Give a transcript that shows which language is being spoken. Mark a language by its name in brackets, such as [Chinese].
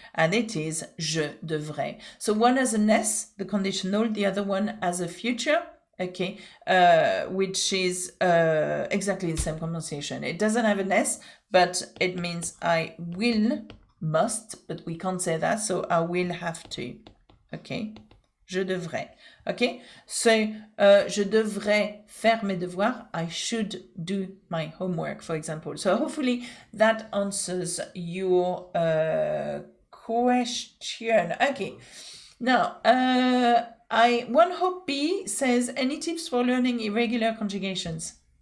[English] And it is je devrais. So one has an S, the conditional, the other one has a future, okay? Which is exactly the same pronunciation. It doesn't have an S, but it means I will, must, but we can't say that, so I will have to, okay? [French] Je devrais, okay? So, je devrais faire mes devoirs. [English] I should do my homework, for example. So hopefully that answers your question. Okay. Now, One Hope B says, any tips for learning irregular conjugations?